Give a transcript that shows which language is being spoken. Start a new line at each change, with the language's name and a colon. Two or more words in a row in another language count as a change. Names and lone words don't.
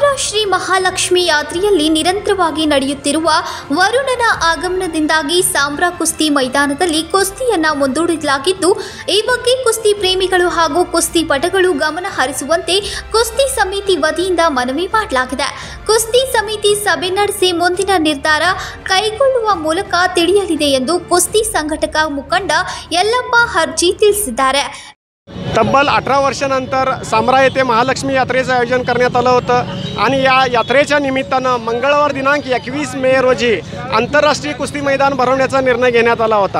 Kannada: ಶ್ರೀ ಮಹಾಲಕ್ಷ್ಮಿ ಯಾತ್ರೆಯಲ್ಲಿ ನಿರಂತರವಾಗಿ ನಡೆಯುತ್ತಿರುವ ವರುಣನ ಆಗಮನದಿಂದಾಗಿ ಸಾಂಬ್ರಾ ಕುಸ್ತಿ ಮೈದಾನದಲ್ಲಿ ಕುಸ್ತಿಯನ್ನ ಮುಂದೂಡಲಾಗಿದ್ದು, ಈ ಬಗ್ಗೆ ಕುಸ್ತಿ ಪ್ರೇಮಿಗಳು ಹಾಗೂ ಕುಸ್ತಿ ಪಟುಗಳು ಗಮನ ಹರಿಸುವಂತೆ ಕುಸ್ತಿ ಸಮಿತಿ ವತಿಯಿಂದ ಮನವಿ ಮಾಡಲಾಗಿದೆ. ಕುಸ್ತಿ ಸಮಿತಿ ಸಭೆ ನಡೆಸಿ ಮುಂದಿನ ನಿರ್ಧಾರ ಕೈಗೊಳ್ಳುವ ಮೂಲಕ ತಿಳಿಯಲಿದೆ ಎಂದು ಕುಸ್ತಿ
Marathi: संघटक मुखंड
Kannada: यल्लप्पा हर्जी ತಿಳಿಸಿದ್ದಾರೆ.
Marathi: तब्बल 18 वर्षानंतर सांब्रा येथे महालक्ष्मी यात्रेचं आयोजन करण्यात आलं होतं आणि या यात्रेच्या निमित्तानं मंगळवार दिनांक 21 मे रोजी आंतरराष्ट्रीय कुस्ती मैदान भरवण्याचा निर्णय घेण्यात आला होता.